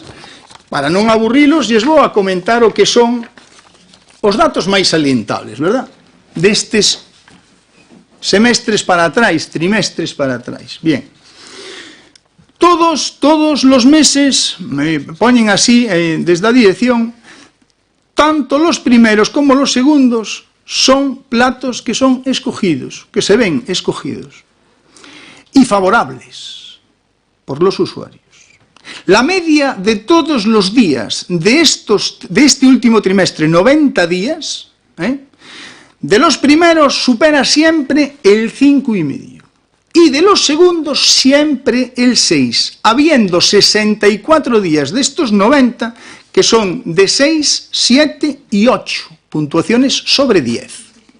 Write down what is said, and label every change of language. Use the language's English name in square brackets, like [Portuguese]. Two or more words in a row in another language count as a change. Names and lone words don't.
[Galician] Para non aburrilos, lles vou a comentar o que son os datos máis salientables, verdad? Destes semestres para atrás, trimestres para atrás. Bien. Todos os meses, me poñen así, desde a dirección, [Spanish] tanto los primeros como los segundos son platos que son escogidos, que se ven escogidos, y favorables por los usuarios. La media de todos los días de este último trimestre, 90 días, de los primeros supera siempre el 5,5 y de los segundos siempre el 6, habiendo 64 días de estos 90 que son de 6, 7 y 8 puntuaciones sobre 10.